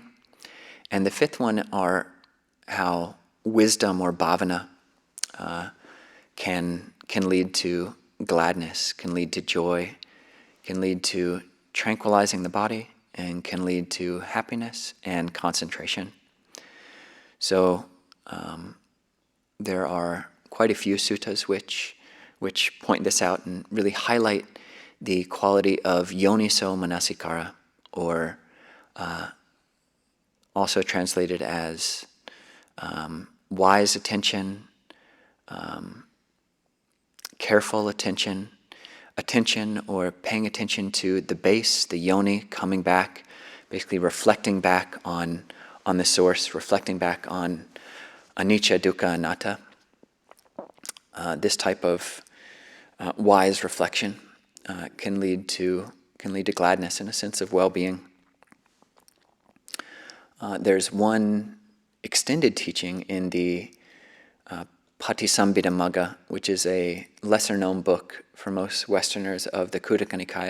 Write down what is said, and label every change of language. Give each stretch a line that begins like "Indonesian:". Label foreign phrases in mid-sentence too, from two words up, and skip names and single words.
English: And the fifth one are how wisdom or bhavana can lead to gladness, can lead to joy, can lead to tranquilizing the body, and can lead to happiness and concentration. So there are quite a few suttas which point this out and really highlight the quality of
Pali: yoniso manasikara,
English: or also translated as wise attention, careful attention, attention or paying attention to the base, the yoni, coming back, basically reflecting back on the source, reflecting back on
Pali: anicca, dukkha, anatta.
English: This type of wise reflection can lead to gladness and a sense of well-being. There's one extended teaching in the Patisambhidamagga, which is a lesser-known book for most Westerners of the Khuddaka Nikaya.